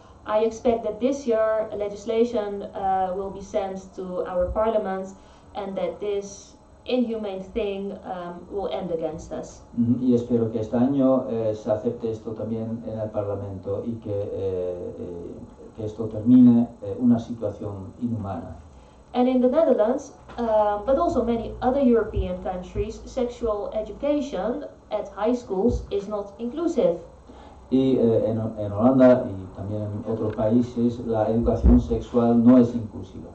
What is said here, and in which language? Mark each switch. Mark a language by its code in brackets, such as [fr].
[en] I expect that this year legislation will be sent to our parliament and that this inhumane thing will end against us. [es] Y espero que este año se acepte esto también en el Parlamento y que esto termine una situación inhumana. [en] And in the Netherlands, but also many other European countries, sexual education at high schools is not inclusive. [es] Y en Holanda y también en otros países la educación sexual no es inclusiva.